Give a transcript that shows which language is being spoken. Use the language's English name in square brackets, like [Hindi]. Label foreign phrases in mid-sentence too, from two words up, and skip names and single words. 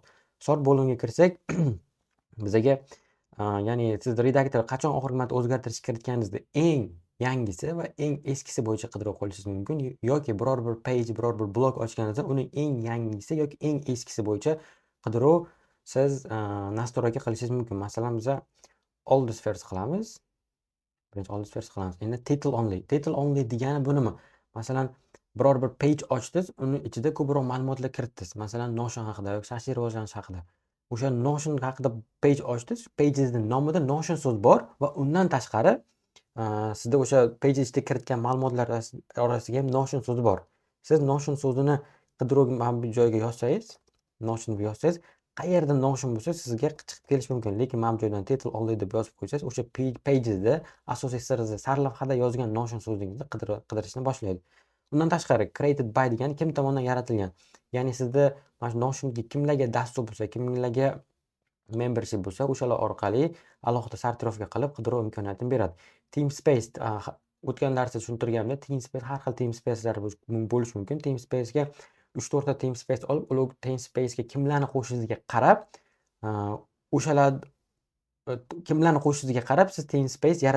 [Uzbek] Sort bo'limiga kirsak, bizga ya'ni siz redaktor qachon oxirgi marta o'zgartirish kiritganingizda eng yangisi va eng eskisi bo'yicha qidiruv qilishingiz mumkin yoki biror bir page, biror bir blok ochganingizda uning eng yangisi yoki eng eskisi bo'yicha qidiruv siz nastroyka qilishingiz mumkin. Masalan, biz [English] oldest first [Uzbek] qilamiz. Birinchi [English] oldest first [Uzbek] qilamiz. Endi [English] title only. Title only [Uzbek] degani bu nima? Masalan, biror bir page ochdingiz, uni ichida ko'proq ma'lumotlar kiritdingiz. Masalan, Notion haqida yoki shaxsiy rivojlanish haqida. O'sha Notion haqida page ochdingiz, page'ingizning nomida Notion so'z bor va undan tashqari sizda o'sha page ichida kiritgan ma'lumotlar orasiga ham Notion so'zi bor. Siz Notion so'zini qidiruv mana bu joyga yozsangiz, Notion deb yozsangiz, qayerda Notion bo'lsa sizga chiqib kelishi mumkin. Lekin mana bu joydan [English] title only [Uzbek] deb yozib qo'ysangiz, o'sha page'ingizda asosiy sarlavhada yozgan Notion so'zingizni qidirishni boshlaydi. Undan tashqari [English] created by [Uzbek] degani kim tomonidan yaratilgan. Ya'ni sizda mana shu Notionga kimlarga dastur bo'lsa, kimlarga membership bo'lsa, o'shalar orqali alohida sortirovka qilib qidiruv imkoniyatini beradi. TeamSpace o'tgan darsda tushuntirganimda, TeamSpace har xil TeamSpace'lar bo'lishi mumkin. TeamSpace'ga 3-4 ta TeamSpace olib, ular TeamSpace'ga kimlarni qo'shishingizga qarab, o'shalar kimlarni qo'shishingizga qarab siz TeamSpace yaratasiz.